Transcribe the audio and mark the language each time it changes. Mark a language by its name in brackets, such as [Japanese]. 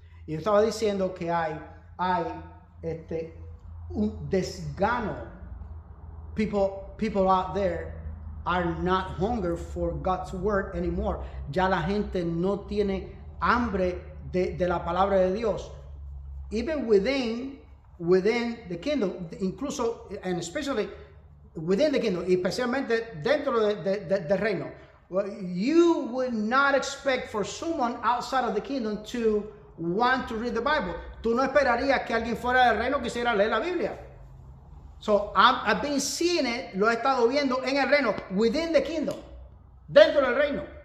[Spanish] Y yo estaba diciendo que hay un desgano. [English] People out there are not hunger for God's word anymore. [Spanish] Ya la gente no tiene hambre de la palabra de Dios. [English] Even within the kingdom, [Spanish] incluso [English] and especially within the kingdom, [Spanish] especialmente dentro del reino. [English] You would not expect for someone outside of the kingdom to want to read the Bible. [Spanish] Tú no esperarías que alguien fuera del reino quisiera leer la Biblia. [English] So I've been seeing it, [Spanish] lo he estado viendo en el reino, [English] within the kingdom, [Spanish] dentro del reino.